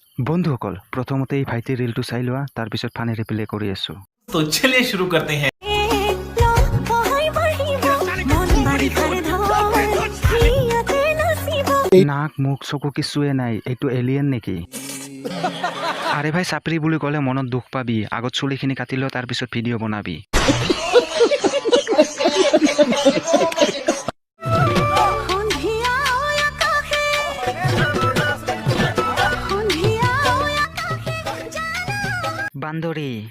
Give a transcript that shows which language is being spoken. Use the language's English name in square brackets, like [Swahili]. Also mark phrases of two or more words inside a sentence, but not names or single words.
[Assamese] বন্ধুসকল প্ৰথমতে এই ভাইটিৰ ৰিলটো চাই লোৱা তাৰ পিছত [English] funny reply [Assamese] কৰি আছো [Hindi] तो चलिए शुरू करते हैं। [Assamese] নাক মুখ চকু কিছুৱে নাই এইটো এলিয়েন নেকি আৰে ভাই চাপৰি বুলি ক'লে মনত দুখ পাবি আগত চুলিখিনি কাটি ল তাৰ পিছত ভিডিঅ' বনাবি বান্দৰী